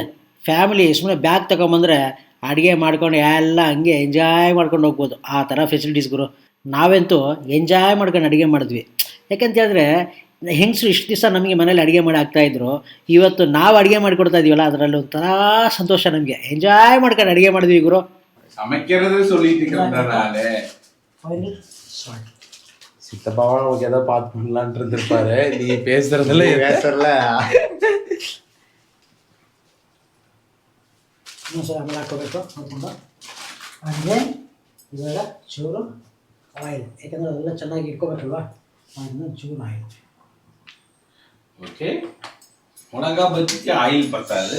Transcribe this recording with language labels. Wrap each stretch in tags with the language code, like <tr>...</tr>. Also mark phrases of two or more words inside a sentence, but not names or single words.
<kn>ಫ್ಯಾಮಿಲಿ ಸುಮ್ಮನೆ ಬ್ಯಾಗ್ ತೊಗೊಂಬಂದರೆ ಅಡುಗೆ ಮಾಡ್ಕೊಂಡು ಎಲ್ಲ ಹಂಗೆ ಎಂಜಾಯ್ ಮಾಡ್ಕೊಂಡು ಹೋಗ್ಬೋದು, ಆ ಥರ ಫೆಸಿಲಿಟೀಸ್ ಗುರು. ನಾವಂತೂ ಎಂಜಾಯ್ ಮಾಡ್ಕೊಂಡು ಅಡುಗೆ ಮಾಡಿದ್ವಿ. ಯಾಕಂತ ಹೇಳಿದ್ರೆ, ಹೆಂಗಸರು ಇಷ್ಟು ದಿವಸ ನಮಗೆ ಮನೇಲಿ ಅಡುಗೆ ಮಾಡಿ ಆಗ್ತಾಯಿದ್ರು. ಇವತ್ತು ನಾವು ಅಡುಗೆ ಮಾಡಿಕೊಡ್ತಾ ಇದೀವಲ್ಲ, ಅದರಲ್ಲಿ ಒಂಥರ ಸಂತೋಷ ನಮಗೆ. ಎಂಜಾಯ್ ಮಾಡ್ಕೊಂಡು ಅಡುಗೆ ಮಾಡಿದ್ವಿ ಗುರು.</kn> <ta>சித்தப்பாவா நமக்கு ஏதோ பார்த்து பண்ணலான்ட்டு இருந்திருப்பாரு. நீ பேசுறதுல</ta> <kn>ಆಮೇಲೆ ಹಾಕೋಬೇಕು ನೋಡ್ಕೊಂಡು. ಹಾಗೆ ಇವಾಗ ಚೂರು ಆಯಿಲ್, ಯಾಕಂದರೆ ಅದೆಲ್ಲ ಚೆನ್ನಾಗಿ ಇಟ್ಕೋಬೇಕಲ್ವ, ಅದನ್ನು ಚೂರು ಆಯಿಲ್. ಓಕೆ, ಒಣಗ ಬಜ್ಜಿಗೆ ಆಯಿಲ್ ಬರ್ತಾರೆ.</kn>